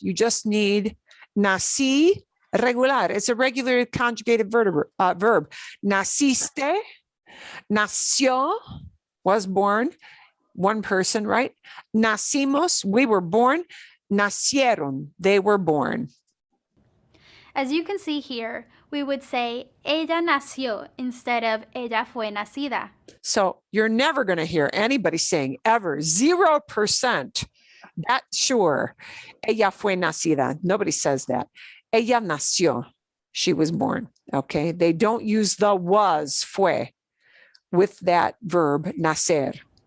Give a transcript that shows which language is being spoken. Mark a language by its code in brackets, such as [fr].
[en] You just need nací regular. It's a regular conjugated verb. Naciste, nació, was born. One person, right? Nacimos, we were born. Nacieron, they were born. As you can see here, we would say [es] ella nació [en] instead of [es] ella fue nacida. [en] So you're never going to hear anybody saying ever 0%. That's sure. [es] Ella fue nacida. [en] Nobody says that. [es] Ella nació. [en] She was born. Okay. They don't use the was, fue, with that verb nacer.